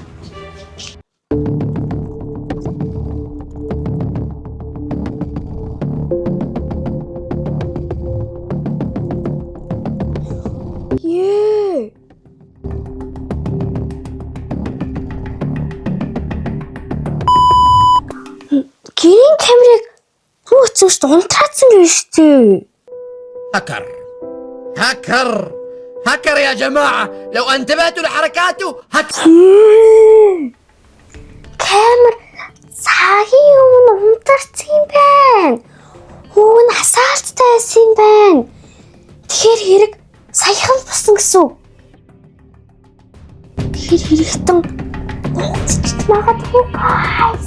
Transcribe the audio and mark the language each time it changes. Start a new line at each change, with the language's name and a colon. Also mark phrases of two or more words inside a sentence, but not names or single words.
Mongolian: Ее. Гэрийн камерыг Үгүй унтраацсан гэж шүү.
Arabic: هكر يا جماعة لو انتبهتوا لحركاته
Mongolian: Камер цагийн өмнө унтарсан юм байна. Хүүн хасаалттай байсан юм байна. Тэгэхээр хэрэг саяхан болсон гэсэн үг. Тэгэхээр хэрэгтэн нууцч магадгүй guys.